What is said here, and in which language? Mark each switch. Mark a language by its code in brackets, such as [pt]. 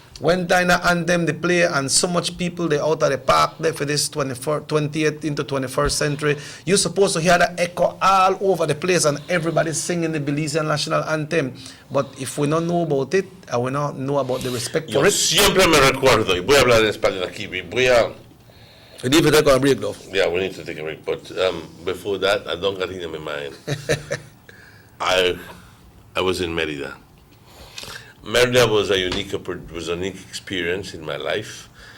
[en] When time the anthem they play and so much people they out of the park there for this 20th into 21st century, you're supposed to hear the echo all over the place and everybody singing the Belizean national anthem. But if we don't know about it and we don't know about the respect for it. [es] Siempre me recuerdo, y voy a hablar en español aquí, [en] We need to take a break though. Yeah, we need to take a break, but before that, I don't get it in my mind. I was in Mérida. Mérida was a unique experience in my life.